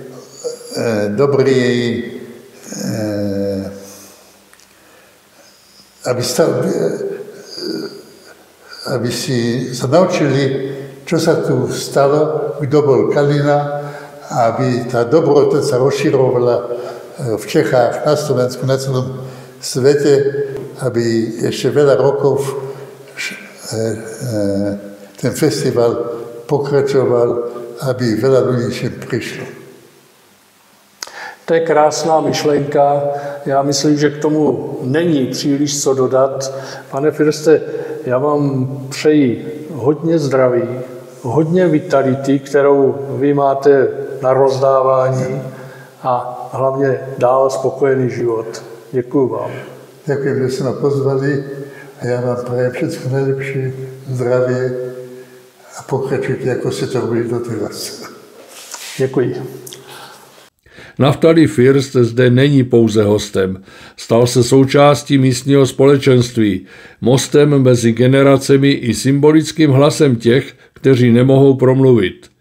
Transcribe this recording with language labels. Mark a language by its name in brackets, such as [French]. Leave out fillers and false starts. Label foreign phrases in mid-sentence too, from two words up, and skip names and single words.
[Slovak] aby si sa naučili, čo sa tu stalo, kto bol Kalina, aby tá dobrota sa rozširovala v Čechách, na Slovensku, na celom svete, aby ešte veľa rokov ten festival pokračoval, aby veľa ľudí sem prišlo. [Czech] To je krásná myšlenka. Já myslím, že k tomu není příliš co dodat. Pane Firste, já vám přeji hodně zdraví, hodně vitality, kterou vy máte na rozdávání a hlavně dál spokojený život. Děkuju vám. [Slovak] Ďakujem, že ste ma pozvali a ja vám prajem všetko najlepšie, zdravie a pokračujte, ako ste to robili doteraz. [Czech] Děkuji. Naftali First zde není pouze hostem. Stal se součástí místního společenství, mostem mezi generacemi i symbolickým hlasem těch, kteří nemohou promluvit.